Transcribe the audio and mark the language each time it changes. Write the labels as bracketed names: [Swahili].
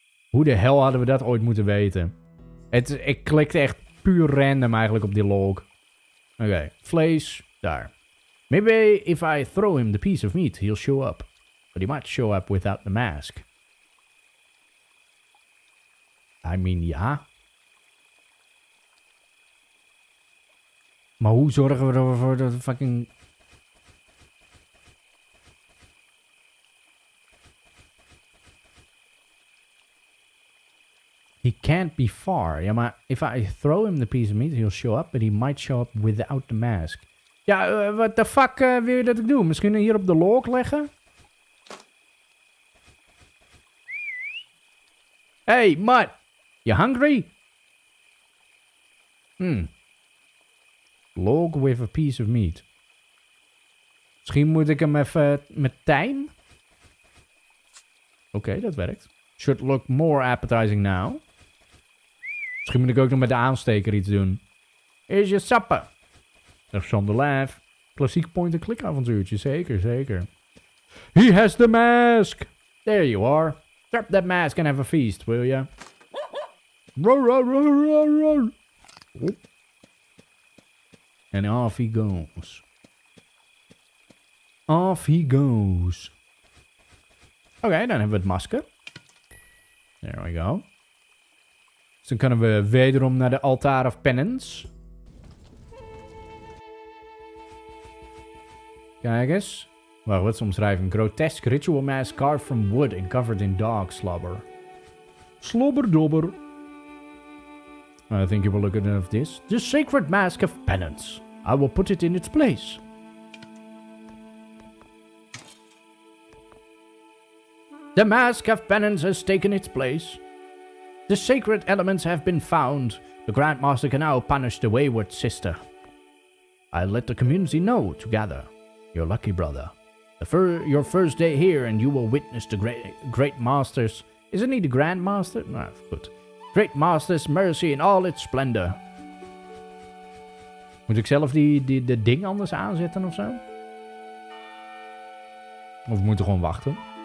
[Dutch] Hoe de hel hadden we dat ooit moeten weten? Ik klikte echt puur random eigenlijk op die log. Oké, vlees, daar. [English] Maybe if I throw him the piece of meat, he'll show up. But he might show up without the mask. I mean, ja. [Dutch] Maar hoe zorgen we ervoor dat we fucking... [English] He can't be far. [Dutch] Ja, maar [English] if I throw him the piece of meat, he'll show up. But he might show up without the mask. [Dutch] Ja, [English] what the fuck [Dutch] wil je dat ik doe? Misschien hier op de log leggen? [English] Hey, Mutt. You hungry? Log with a piece of meat. [Dutch] Misschien moet ik hem even met tijm. Oké, dat werkt. [English] Should look more appetizing now. [Dutch] Misschien moet ik ook nog met de aansteker iets doen. Is je sappen. Dat is Zonder live. Klassiek point-and-click avontuurtje. Zeker, zeker. [English] He has the mask. There you are. Drop that mask and have a feast, will ya? Roar, roar, roar, roar, roar. And off he goes. Off he goes. [Dutch] Oké, dan hebben we het masker. [English] There we go. [Dutch] Dus dan kunnen we wederom naar de altaar of penance. Kijk eens. Wacht, wat is de omschrijving? [English] Grotesque ritual mask carved from wood and covered in dog slobber. Slobberdobber. I think you will look at enough of this. The sacred mask of penance. I will put it in its place. The mask of penance has taken its place. The sacred elements have been found. The Grandmaster can now punish the wayward sister. I'll let the community know to gather. You're lucky, brother. Your first day here and you will witness the great master's... Isn't he the Grandmaster? No, good. Great master's mercy in all its splendor. [Dutch] Moet ik zelf de ding anders aanzetten of zo? Of we moeten gewoon wachten?